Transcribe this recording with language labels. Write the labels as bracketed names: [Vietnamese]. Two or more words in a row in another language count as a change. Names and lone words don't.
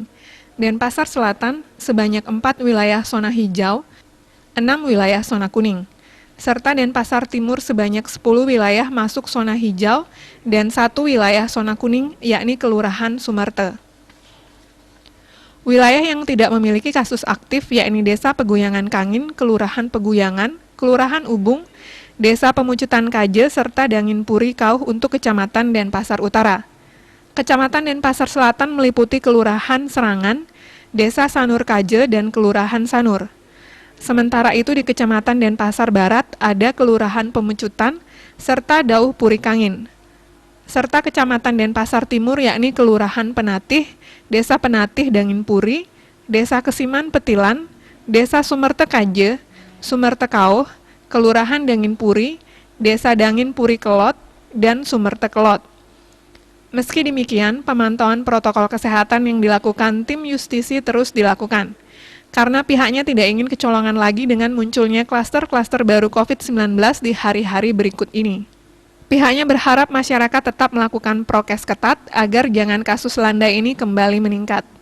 [Indonesian] Denpasar Selatan sebanyak 4 wilayah zona hijau, 6 wilayah zona kuning. Serta Denpasar Timur sebanyak 10 wilayah masuk zona hijau dan 1 wilayah zona kuning yakni Kelurahan Sumerte. Wilayah yang tidak memiliki kasus aktif yakni Desa Peguyangan Kangin, Kelurahan Peguyangan, Kelurahan Ubung, Desa Pemucutan Kaje, serta Dangin Puri Kauh untuk Kecamatan Denpasar Utara. Kecamatan Denpasar Selatan meliputi Kelurahan Serangan, Desa Sanur Kaje, dan Kelurahan Sanur. Sementara itu di Kecamatan Denpasar Barat ada Kelurahan Pemucutan, serta Dauh Puri Kangin. Serta Kecamatan Denpasar Timur yakni Kelurahan Penatih, Desa Penatih Dangin Puri, Desa Kesiman Petilan, Desa Sumerte Kaje, Sumerte Kauh, Kelurahan Dangin Puri, Desa Dangin Puri Kelot, dan Sumerte Kelot. Meski demikian, pemantauan protokol kesehatan yang dilakukan tim Justisi terus dilakukan, karena pihaknya tidak ingin kecolongan lagi dengan munculnya klaster-klaster baru COVID-19 di hari-hari berikut ini. Pihaknya berharap masyarakat tetap melakukan prokes ketat agar jangan kasus landai ini kembali meningkat.